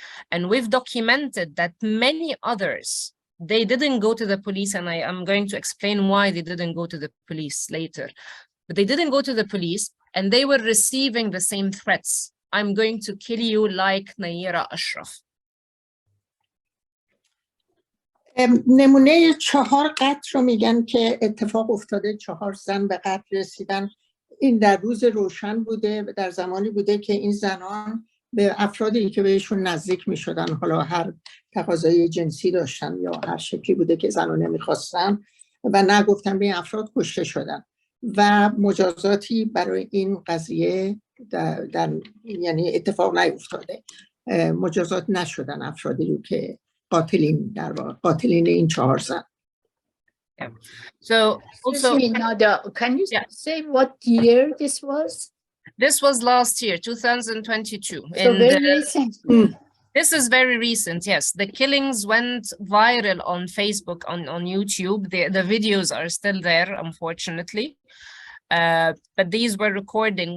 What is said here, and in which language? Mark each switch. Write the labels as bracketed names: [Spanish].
[English] And we've documented that many others, they didn't go to the police, and I am going to explain why they didn't go to the police later. But they didn't go to the police, and they were receiving the same threats. I'm going to kill you like Nayerh Ashraf. [Persian] نمونه 4 قتل رو میگن که اتفاق افتاده، 4 زن به قتل رسیدن. این در روز روشن بوده، در زمانی بوده که این زنان به افرادی که بهشون نزدیک میشدن، حالا هر تقاضای جنسی داشتن یا هر شکلی بوده که زنان نمیخواستن و نگفتن به این افراد، کشته شدن و مجازاتی برای این قضیه یعنی اتفاق نیفتاده، مجازات نشدن افرادی رو که قاتلین این 4 زن. [English] Yeah. So also, Neda, can you say what year this was? This was last year, 2022. So very recent. This is very recent, yes. The killings went viral on Facebook, on YouTube. The videos are still there, unfortunately. But these were recording.